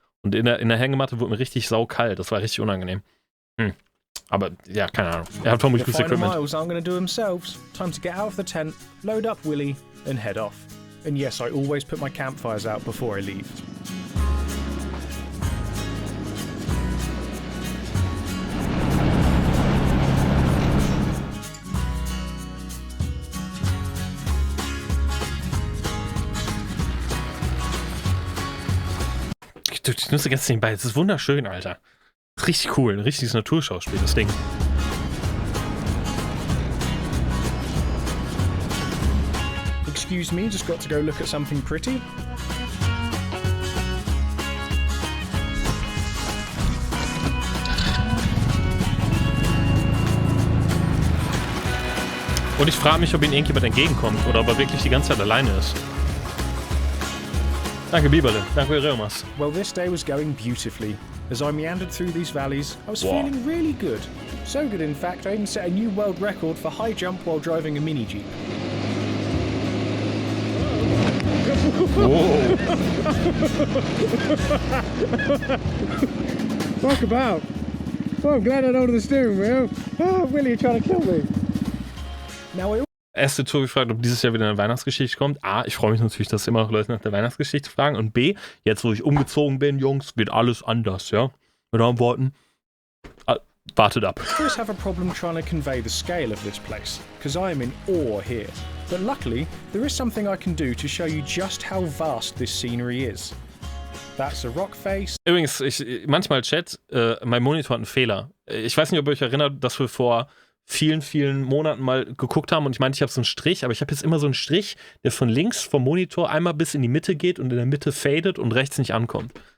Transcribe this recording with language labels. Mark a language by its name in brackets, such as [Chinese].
[German] Und in der Hängematte wurde mir richtig saukalt. Das war richtig unangenehm. Aber ja, keine Ahnung. Er hat vermutlich gutes Equipment. [English] The final miles aren't going to do themselves. Time to get out of the tent, load up Willy, and head off. And yes, I always put my campfires out before I leave. [German] Ich nutze ganz nebenbei. Es ist wunderschön, Alter. Das ist richtig cool. Ein richtiges Naturschauspiel, das Ding. [English] Excuse me, just got to go look at something pretty. [German] Und ich frage mich, ob ihm irgendjemand entgegenkommt oder ob er wirklich die ganze Zeit alleine ist. Danke, Biberle. Danke, Reumas. [English] Well, this day was going beautifully. As I meandered through these valleys, I was feeling really good. So good, in fact, I even set a new world record for high jump while driving a mini Jeep. Whoa. Talk about. Oh, I'm glad I don't know the steering wheel. Oh, Willy, you're trying to kill me. Now, [German] Erste Tour gefragt, ob dieses Jahr wieder eine Weihnachtsgeschichte kommt. A, ich freue mich natürlich, dass immer noch Leute nach der Weihnachtsgeschichte fragen. Und B, jetzt wo ich umgezogen bin, Jungs, wird alles anders, ja? Mit anderen Worten, wartet ab. [English] I always have a problem trying to convey the scale of this place, because I am in awe here. But luckily, there is something I can do to show you just how vast this scenery is. That's a rock face. [German] Übrigens, manchmal Chat, mein Monitor hat einen Fehler. Ich weiß nicht, ob ihr euch erinnert, dass wir vor vielen Monaten mal geguckt haben und ich meinte, ich habe so einen Strich, aber ich habe jetzt immer so einen Strich, der von links vom Monitor einmal bis in die Mitte geht und in der Mitte fadet und rechts nicht ankommt.